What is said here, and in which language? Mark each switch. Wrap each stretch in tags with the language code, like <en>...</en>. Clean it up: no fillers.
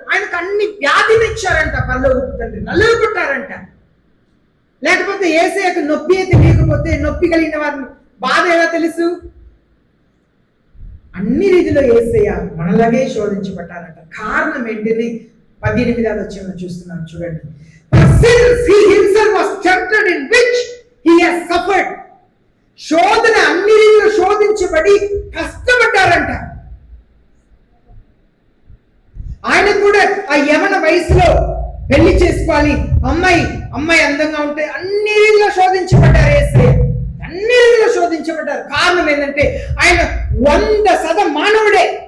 <te>ఆయనకు అన్ని వ్యాధిని ఇచ్చారంట. పరలోకపు తండ్రి నలుగుకుంటారంట. లేకపోతే యేసయ్యకు నొప్పి తెలియకపోతే నొప్పి కలిగిన వారిని బాధ ఎలా తెలుసు? అన్ని రీతిలో యేసయ్య మనలాగే శోధించబడ్డారంట. కారణం ఏంటిది? 18వ వచనంలో చూస్తున్నాం చూడండి.</te> <en>Since he himself was tempted in which he has suffered.</en> <te>శోధన అన్ని రీతిలో శోధించబడి కష్టపడ్డారంట. ఆయన కూడా ఆ యవన వయసులో పెళ్లి చేసుకోవాలి, అమ్మాయి అందంగా ఉంటే అన్ని రీతిలో శోధించబడ్డారు. యేసయ్య అన్ని రీతిలో శోధించబడ్డారు. కారణం ఏంటంటే ఆయన 100% మానవుడే.</te>